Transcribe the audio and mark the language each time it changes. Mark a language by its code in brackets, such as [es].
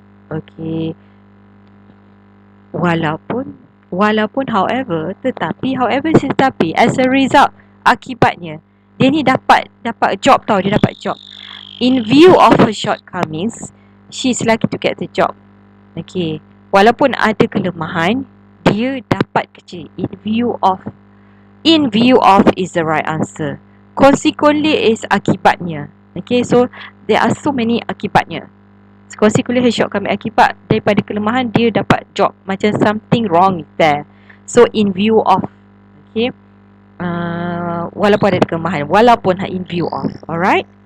[ms] Okay. Walaupun, however, tetapi, [en] as a result, [ms] akibatnya, dia ni dapat job tau, dia dapat job. [en] In view of her shortcomings, she's lucky to get the job. Okay. [ms] Walaupun ada kelemahan, dia dapat kerja. [en] In view of is the right answer. Consequently is akibatnya. Okay, so there are so many akibatnya. So, consequently her shortcoming, [ms] akibat daripada kelemahan dia dapat job. [en] Macam something wrong is there. So in view of. Okay, [ms] walaupun ada kelemahan, walaupun [en] in view of. Alright.